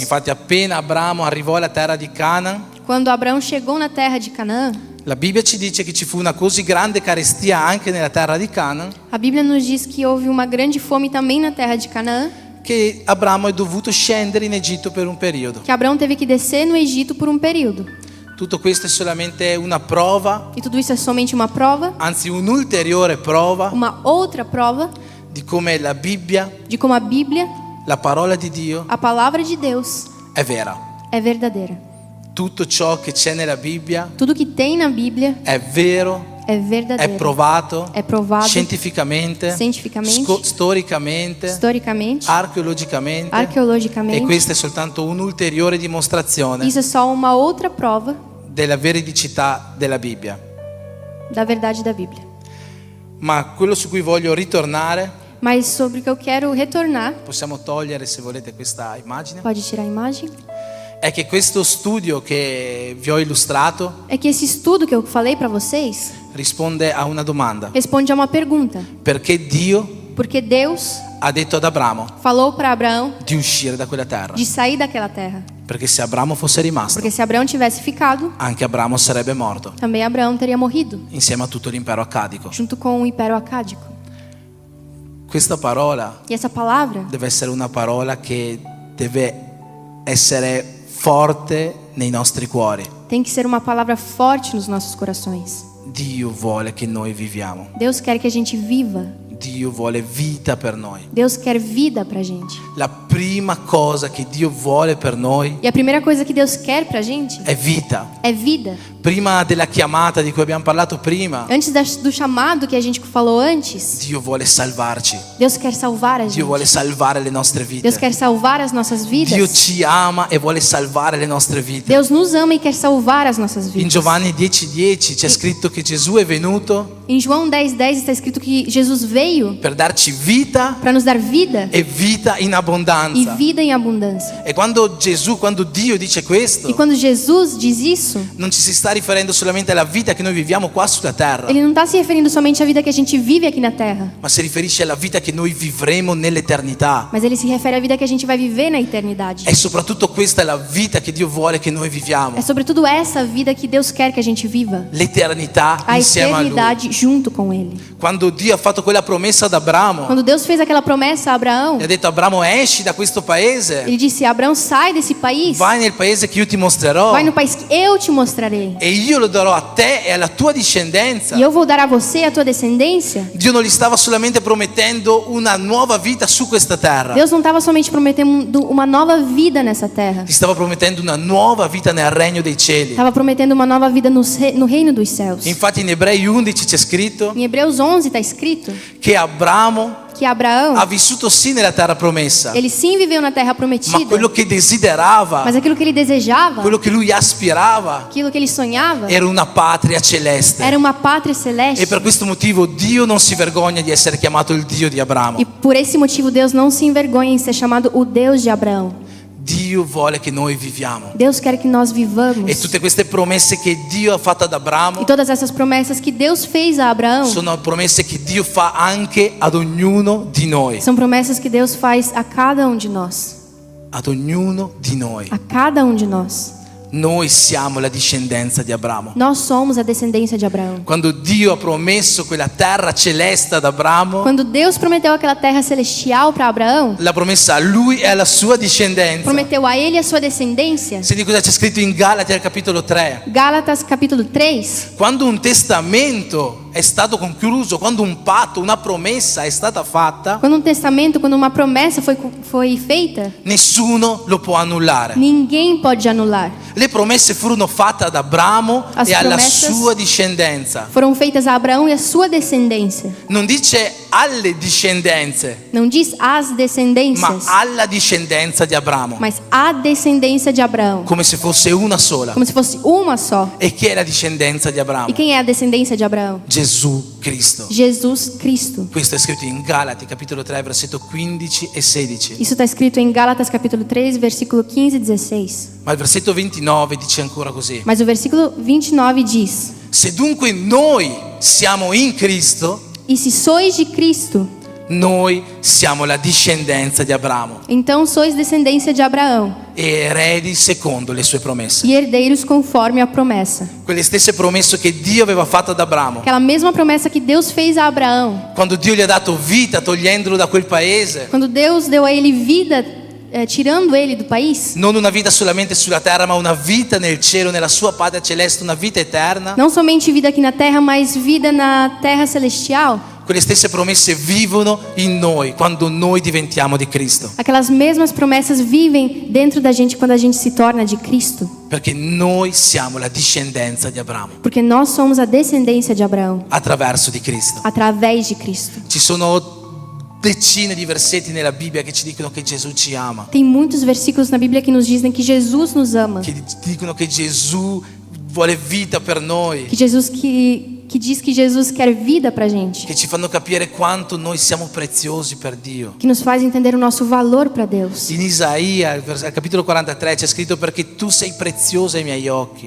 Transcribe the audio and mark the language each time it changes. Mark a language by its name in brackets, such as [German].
[Italian] Infatti appena Abramo arrivò alla terra di Canaan, [Portuguese] Quando Abraão chegou na terra de Canaã, [Italian] la Bibbia ci dice che ci fu una così grande carestia anche nella terra di Canaan [Portuguese] a Bíblia nos diz que houve uma grande fome também na terra de Canaã, [Italian] che Abramo è dovuto scendere in Egitto per un periodo. [Portuguese] que Abraão teve que descer no Egito por um período. [Italian] Tutto questo è solamente una prova, [Portuguese] E tudo isso é somente uma prova, [Italian] anzi un'ulteriore prova [Portuguese] uma outra prova [Italian] di come la Bibbia, [Portuguese] de como a Bíblia, [Italian] la parola di Dio, [Portuguese] a palavra de Deus, [Italian] è vera. [Portuguese] é verdadeira. [Italian] Tutto ciò che c'è nella Bibbia [Portuguese] Tudo que tem na Bíblia [Italian] è vero, [Portuguese] é [Italian] è [Portuguese] verdadeiro. [Italian] provato, [Portuguese] É provado [Italian] scientificamente, [Portuguese] cientificamente, [Italian] storicamente, [Portuguese] historicamente, [Italian] archeologicamente, e [Portuguese] arqueologicamente. [Italian] questa è soltanto un'ulteriore dimostrazione [Portuguese] Isso é só uma outra prova [Italian] della veridicità della Bibbia. [Portuguese] da verdade da Bíblia. [Italian] Ma quello su cui voglio ritornare [Portuguese] Mas sobre o que eu quero retornar, [Italian] possiamo togliere se volete questa immagine, [Portuguese] pode tirar a imagem, [Italian] è che questo studio che vi ho illustrato [Portuguese] é que esse estudo que eu falei para vocês [Italian] risponde a una domanda. [Portuguese] responde a uma pergunta. [Italian] Perché Dio [Portuguese] Porque Deus [Italian] ha detto ad Abramo [Portuguese] falou para Abraão [Italian] di uscire da quella terra? [Portuguese] de sair daquela terra. [Italian] Perché se Abramo fosse rimasto, [Portuguese] Porque se Abraão tivesse ficado, [Italian] anche Abramo sarebbe morto, [Portuguese] também Abraão teria morrido, [Italian] insieme a tutto l'impero accadico. [Portuguese] junto com o Império Acádico. [Italian] Questa parola [Portuguese] E essa palavra [Italian] deve essere una parola che deve essere forte nei nostri cuori. [Portuguese] tem que ser uma palavra forte nos nossos corações. [Italian] Dio vuole che noi viviamo. [Portuguese] Deus quer que a gente viva. [Italian] Dio vuole vita per noi. [Portuguese] Deus quer vida pra gente. [Italian] La prima cosa che Dio vuole per noi [Portuguese] E a primeira coisa que Deus quer pra gente [Italian] è vita. [Portuguese] é vida. [Italian] Prima della chiamata di cui abbiamo parlato prima, [Portuguese] Antes do chamado que a gente falou antes, [Italian] Dio vuole salvarci. [Portuguese] Deus quer salvar a [Italian] Dio vuole [Portuguese] gente. [Italian] salvare le nostre [Portuguese] Deus [Italian] vite. [Portuguese] quer salvar as nossas [Italian] Dio [Portuguese] vidas. [Italian] ci ama e vuole salvare le nostre vite. [Portuguese] Deus nos ama e quer salvar as nossas [Italian] In [Portuguese] vidas. [Italian] Giovanni 10:10 c'è scritto che Gesù è venuto [Portuguese] Em João 10:10 está escrito que Jesus veio [Italian] per darci vita [Portuguese] para nos dar vida [Italian] e vita in [Portuguese] e [Italian] abbondanza. [Portuguese] vida em abundância. [Italian] E quando Dio dice questo, [Portuguese] E quando Jesus diz isso, [Italian] non ci si sta riferendo solamente alla vita che noi viviamo qua sulla terra, [Portuguese] ele não está se referindo somente à vida que a gente vive aqui na Terra, [Italian] ma si riferisce alla vita che noi vivremo nell'eternità. [Portuguese] mas ele se refere à vida que a gente vai viver na eternidade. [Italian] E soprattutto questa è la vita che Dio vuole che noi viviamo. [Portuguese] É sobretudo essa vida que Deus quer que a gente viva. [Italian] L'eternità [Portuguese] A [Italian] insieme a Lui. [Portuguese] eternidade junto com Ele. [Italian] Quando Dio ha fatto quella promessa ad Abramo [Portuguese] Quando Deus fez aquela promessa a Abraão, [Italian] e ha detto Abramo esci da questo paese, [Portuguese] ele disse: Abraão, sai desse país, [Italian] vai nel paese che io ti mostrerò [Portuguese] vai no país que eu te mostrarei. [Italian] e io lo darò a te e alla tua discendenza. [Portuguese] E eu vou dar a você e a tua descendência. [Italian] Dio non gli stava solamente promettendo una nuova vita su questa terra, [Portuguese] Deus não estava somente prometendo uma nova vida nessa terra. [Italian] gli stava promettendo una nuova vita nel regno dei cieli. [Portuguese] Estava prometendo uma nova vida no reino dos céus. [Italian] Infatti in Ebrei 11 c'è scritto [Portuguese] Em Hebreus 11 está escrito [Italian] che Abramo [Portuguese] que Abraão, [Italian] ha vissuto sì nella terra promessa, [Portuguese] ele sim viveu na terra [Italian] ma [Portuguese] prometida, [Italian] quello che desiderava, [Portuguese] mas aquilo que ele desejava, [Italian] quello che lui aspirava, [Portuguese] aquilo que ele sonhava, [Italian] era una patria celeste. [Portuguese] era uma pátria [Italian] E [Portuguese] celeste. [Italian] per questo motivo Dio non si vergogna di essere chiamato il Dio di Abramo. [Portuguese] E por esse motivo Deus não se envergonha em ser chamado o Deus de Abraão. [Italian] Dio vuole che noi viviamo. [Portuguese] Deus quer que nós vivamos. [Italian] E tutte queste promesse che Dio ha fatto ad Abramo [Portuguese] E todas essas promessas que Deus fez a Abraão [Italian] sono promesse che Dio fa anche ad ognuno di noi. [Portuguese] são promessas que Deus faz a cada um de nós. [Italian] Ad ognuno di noi. [Portuguese] A cada um de nós. [Italian] Noi siamo la discendenza di Abramo. [Portuguese] Nós somos a descendência de Abraão. [Italian] Quando Dio ha promesso quella terra celeste ad Abramo, [Portuguese] Quando Deus prometeu aquela terra celestial para Abraão, [Italian] la promessa a lui e alla sua discendenza. [Portuguese] prometeu a ele e a sua descendência. [Italian] Senti cosa c'è scritto in Galati al capitolo 3. [Portuguese] Gálatas capítulo 3. [Italian] Quando un testamento è stato concluso, quando un patto, una promessa è stata fatta, [Portuguese] Quando um testamento, quando uma promessa foi feita, [Italian] nessuno lo può annullare. [Portuguese] ninguém pode anular. [Italian] Le promesse furono fatte ad Abramo [Portuguese] As [Italian] e alla [Portuguese] promessas- [Italian] sua discendenza. [Portuguese] Foram feitas a Abraão e a sua descendência. [Italian] Non dice alle discendenze, [Portuguese] Não diz as [Italian] ma [Portuguese] descendências, [Italian] alla discendenza di Abramo, [Portuguese] mas a descendência de Abraão. [Italian] come se fosse una sola. [Portuguese] Como se fosse uma só. [Italian] E chi è la discendenza di [Portuguese] E [Italian] Abramo? [Portuguese] quem é a descendência de Abraão? [Italian] Gesù Cristo. [Portuguese] Jesus Cristo. [Italian] Questo è scritto in Galati capitolo 3 versetto 15 e 16. [Portuguese] Isso está escrito em Gálatas capítulo 3, versículo 15 e 16. [Italian] Ma il versetto 29 dice ancora così: [Portuguese] Mas o versículo 29 diz: [Italian] se dunque noi siamo in Cristo, [Portuguese] E se sois de Cristo, [Italian] noi siamo la discendenza di Abramo [Portuguese] então sois descendência de Abraão [Italian] e eredi secondo le sue promesse. [Portuguese] e herdeiros conforme a promessa. [Italian] Quelle stesse promesse che Dio aveva fatto ad Abramo. [Portuguese] Aquela mesma promessa que Deus fez a Abraão. [Italian] Quando Dio gli ha dato vita togliendolo da quel paese, [Portuguese] Quando Deus deu a ele vida, tirando ele do país, [Italian] non una vita solamente sulla terra, ma una vita nel cielo, nella sua patria celeste, una vita eterna. [Portuguese] não somente vida aqui na terra, mas vida na terra celestial. [Italian] Quelle stesse promesse vivono in noi quando noi diventiamo di Cristo, [Portuguese] Aquelas mesmas promessas vivem dentro da gente quando a gente se torna de Cristo. [Italian] perché noi siamo la discendenza di Abramo [Portuguese] Porque nós somos a descendência de Abraão, [Italian] attraverso di Cristo. [Portuguese] através de Cristo. [Italian] Ci sono decine di versetti nella Bibbia che ci dicono che Gesù ci ama, [Portuguese] Tem muitos versículos na Bíblia que nos dizem que Jesus nos ama. [Italian] che dicono che Gesù vuole vita per noi, [Portuguese] Que Jesus que que diz que Jesus quer vida pra gente, [Italian] che ci fanno capire quanto noi siamo preziosi per Dio. [Portuguese] que nos faz entender o nosso valor para Deus. [Italian] In Isaia, al capitolo 43, c'è scritto: perché tu sei prezioso ai miei occhi.